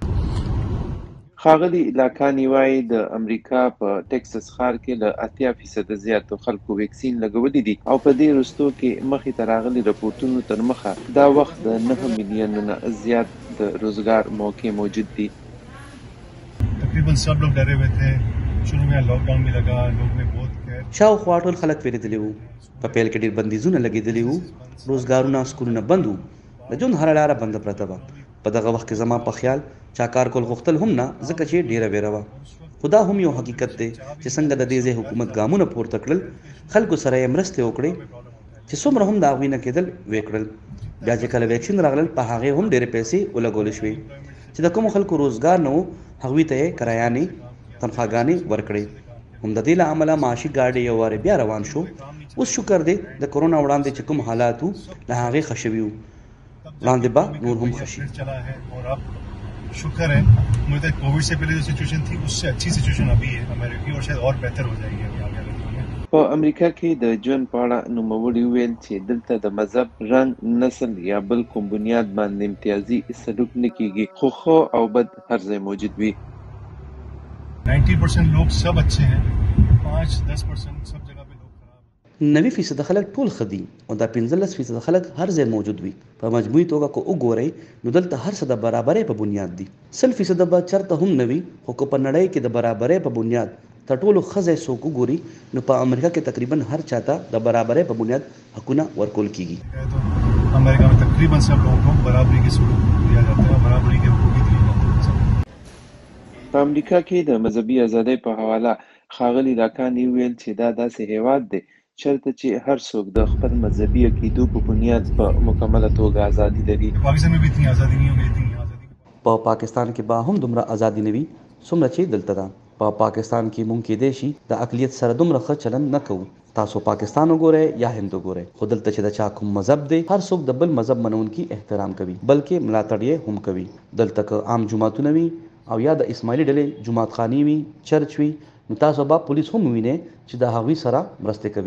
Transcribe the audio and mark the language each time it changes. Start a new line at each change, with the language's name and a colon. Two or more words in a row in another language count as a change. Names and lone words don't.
Pashto: ښاغلي لاکاني وایي د امریکا په ټکساس ښار کې له 80% زیاتو خلکو ویکسین لګولي دي او په دې وروستو کې مخې ته راغلي رپورټونو تر مخه دا وخت د 9 میلیونه نه زیات د روزګار موقع موجود دي.
Hindi: تقریبا सब लोग डरे हुए थे। शुरू में लॉकडाउन भी लगा, लोग ने बहुत
Pashto: شاوخوا ټول خلک ویرېدلي وو. په پیل کې ډېر بندیزونه لګېدلي وو، روزګارونه سکولونه بند وو، د ژوند هره لاره بنده پرته وه. په دغه وخت کې زما په خیال چا کار کول غوښتل هم نه، ځکه چې ډېره ویره وه. خو دا هم یو حقیقت دی چې څنګه د دې ځای حکومت ګامونه پورته کړل، خلکو سره یې مرستې وکړې چې څومره هم د هغوی نه کېدل ویې کړل. بیا چې کله ویکسین راغلل، په هغې هم ډېرې پیسې ولګولې شوې چې د کومو خلکو روزګار نه و هغوی ته یې کرایانې تنخواګانې ورکړې. هم د دې له امله معاشي ګاډی یو وارې بیا روان شو. اوس شکر دی د کرونا وړاندې چې کوم حالات وو له هغې ښه شوي وو، وړاندې به نور هم ښه شي.
Hindi: शुक्र है मुझे कोविड से पहले जो सिचुएशन थी उससे अच्छी सिचुएशन अभी है अमेरिका की और शायद और बेहतर हो जाएगी अभी आगे
Pashto: په امریکا کې د ژوند په اړه نوموړي وویل چې دلته د مذهب، رنګ، نسل یا بل کوم بنیاد باندې امتیازي سلوک نه کیږي، خو ښه او بد هر ځای موجود وي.
Hindi: 90% लोग सब अच्छे हैं, 5-10% सब जगह पे लोग खराब हैं.
Pashto: 90% خلک ټول ښه دي او دا 15% خلک هر ځای موجود وي. په مجموعي توګه که وګورئ نو دلته هر څه د برابرۍ په بنیاد دي. 100% به چېرته هم نه وي، خو که په نړۍ کې د برابرۍ په بنیاد تر ټولو ښه ځای څوک وګوري نو په امریکا کې تقریبا هر چاته د برابرۍ په بنیاد حقونه ورکول کیږي.
Hindi: अमेरिका में तकरीबन सब लोगों को बराबरी के सलूक दिया जाता है, बराबरी के हुकूक दिए जाते हैं.
Pashto: په امریکا کې د مذهبي ازادۍ په حواله ښاغلي لاکاني وویل چې دا داسې هیواد دی چېرته چې هر څوک د خپل مذهبي عقیدو په بنیاد په مکمله توګه ازادي لري.
Hindi: पाकिस्तान में भी इतनी आज़ादी नहीं होगी जितनी यहाँ आज़ादी.
Pashto: په پاکستان کې به هم دومره ازادي نه وي څومره چې دلته ده. په پاکستان کې مونږ کېدای شي د اقلیت سره دومره ښه چلند نه کوو. تاسو پاکستان وګورئ یا هند وګورئ، خو دلته چې د چا کوم مذهب دی هر څوک د بل مذهب منونکي احترام کوي، بلکې ملاتړ یې هم کوي. دلته که عام جوماتونه وي او یا د اسماعیلي ډلې جومات خانې وي، چرچ وي، نو تاسو به پولیس هم ووینئ چې د هغوی سره مرستې کوي.